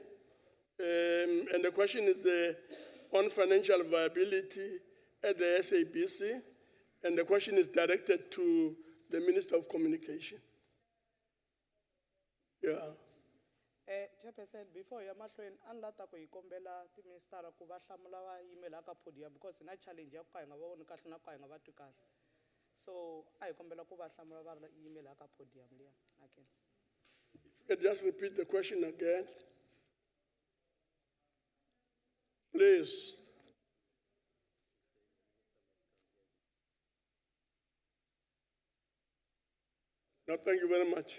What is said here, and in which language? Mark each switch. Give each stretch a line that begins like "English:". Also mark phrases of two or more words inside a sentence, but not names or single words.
English: And the question is on financial viability at the SABC. And the question is directed to the Minister of Communication. Yeah.
Tsonga: Chairperson,
English: before you
Tsonga: mahlweni anlata ko ikombela ti minister ku va hlamula va email aka podium because na challenge ya ku ka hi nga va voni kahle na ku ka hi nga va twi kahle. So I kombela ku va hlamula va email aka podium liya.
English: Okay. Just repeat the question again. Please. No, thank you very much.